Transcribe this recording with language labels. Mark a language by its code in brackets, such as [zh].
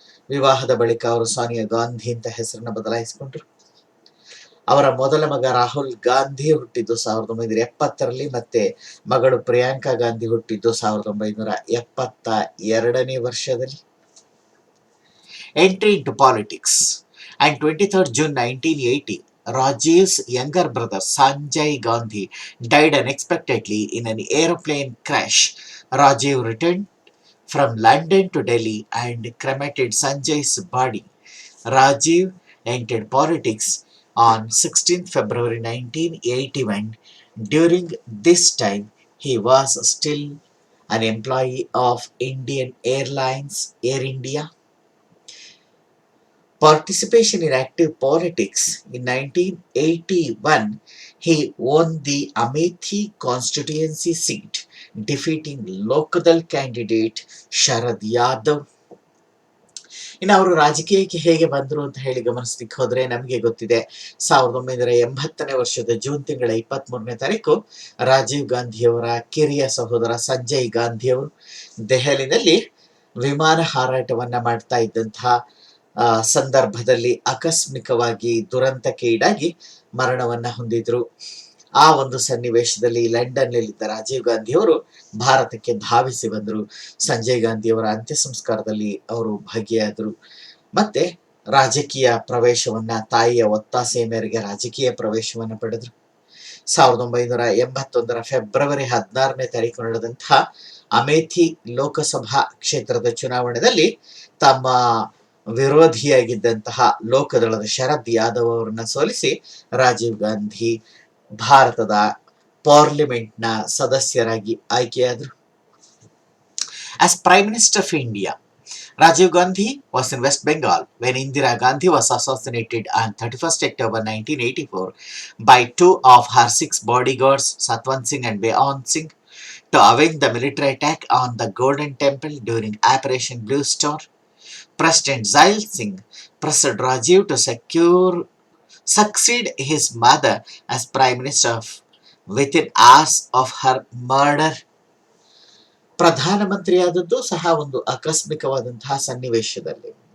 [kn] ವಿವಾಹದ ಬಳಿಕ ಅವರು ಸೋನಿಯಾ ಗಾಂಧಿ ಅಂತ ಹೆಸರನ್ನ ಬದಲಾಯಿಸಿಕೊಂಡ್ರು. ಅವರ ಮೊದಲ ಮಗ ರಾಹುಲ್ ಗಾಂಧಿ ಹುಟ್ಟಿದ್ದು 1970ರಲ್ಲಿ, ಮತ್ತೆ ಮಗಳು ಪ್ರಿಯಾಂಕಾ ಗಾಂಧಿ ಹುಟ್ಟಿದ್ದು 1972ನೇ ವರ್ಷದಲ್ಲಿ. [en] Entry into politics. On 23rd June 1980, Rajiv's younger brother Sanjay Gandhi died unexpectedly in an aeroplane crash. Rajiv returned from London to Delhi and cremated Sanjay's body. Rajiv entered politics on 16th February 1981. During this time, he was still an employee of Indian Airlines, Air India. Participation in active politics. In 1981, he won the Amethi constituency seat, defeating Lokdal candidate Sharad Yadav. [kn] ಇನ್ನು ಅವರು ರಾಜಕೀಯಕ್ಕೆ ಹೇಗೆ ಬಂದರು ಅಂತ ಹೇಳಿ ಗಮನಿಸ್ಲಿಕ್ಕೆ ಹೋದ್ರೆ ನಮಗೆ ಗೊತ್ತಿದೆ. 1980ನೇ ವರ್ಷದ ಜೂನ್ ತಿಂಗಳ 23ನೇ ತಾರೀಕು ರಾಜೀವ್ ಗಾಂಧಿಯವರ ಕಿರಿಯ ಸಹೋದರ ಸಂಜಯ್ ಗಾಂಧಿಯವರು ದೆಹಲಿನಲ್ಲಿ ವಿಮಾನ ಹಾರಾಟವನ್ನ ಮಾಡ್ತಾ ಇದ್ದಂತಹ ಸಂದರ್ಭದಲ್ಲಿ ಆಕಸ್ಮಿಕವಾಗಿ ದುರಂತಕ್ಕೆ ಈಡಾಗಿ ಮರಣವನ್ನ ಹೊಂದಿದ್ರು. ಆ ಒಂದು ಸನ್ನಿವೇಶದಲ್ಲಿ ಲಂಡನ್ನಲ್ಲಿದ್ದ ರಾಜೀವ್ ಗಾಂಧಿಯವರು ಭಾರತಕ್ಕೆ ಧಾವಿಸಿ ಬಂದರು. ಸಂಜಯ್ ಗಾಂಧಿಯವರ ಅಂತ್ಯ ಸಂಸ್ಕಾರದಲ್ಲಿ ಅವರು ಭಾಗಿಯಾದರು. ಮತ್ತೆ ರಾಜಕೀಯ ಪ್ರವೇಶವನ್ನ, ತಾಯಿಯ ಒತ್ತಾಸೆಯ ಮೇರೆಗೆ ರಾಜಕೀಯ ಪ್ರವೇಶವನ್ನ ಪಡೆದರು. 1981ರ ಫೆಬ್ರವರಿ 16ನೇ ತಾರೀಕು ನಡೆದಂತಹ ಅಮೇಥಿ ಲೋಕಸಭಾ ಕ್ಷೇತ್ರದ ಚುನಾವಣೆಯಲ್ಲಿ ತಮ್ಮ ವಿರೋಧಿಯಾಗಿದ್ದಂತಹ ಲೋಕದಳದ ಶರದ್ ಯಾದವ್ ಅವರನ್ನ ಸೋಲಿಸಿ ರಾಜೀವ್ ಗಾಂಧಿ ಭಾರತದ ಪಾರ್ಲಿಮೆಂಟ್ನ ಸದಸ್ಯರಾಗಿ ಆಯ್ಕೆಯಾದರು. [en] As Prime Minister of India, Rajiv Gandhi was in West Bengal when Indira Gandhi was assassinated on 31st October 1984 by two of her six bodyguards, Satwant Singh and Beant Singh, to avenge the military attack on the Golden Temple during Operation Blue Star. President Zail Singh pressed Rajiv to succeed his mother as Prime Minister within hours of her murder. [kn] ಪ್ರಧಾನಮಂತ್ರಿಯಾದದ್ದು ಸಹ ಒಂದು ಆಕಸ್ಮಿಕವಾದಂತಹ ಸನ್ನಿವೇಶದಲ್ಲಿ.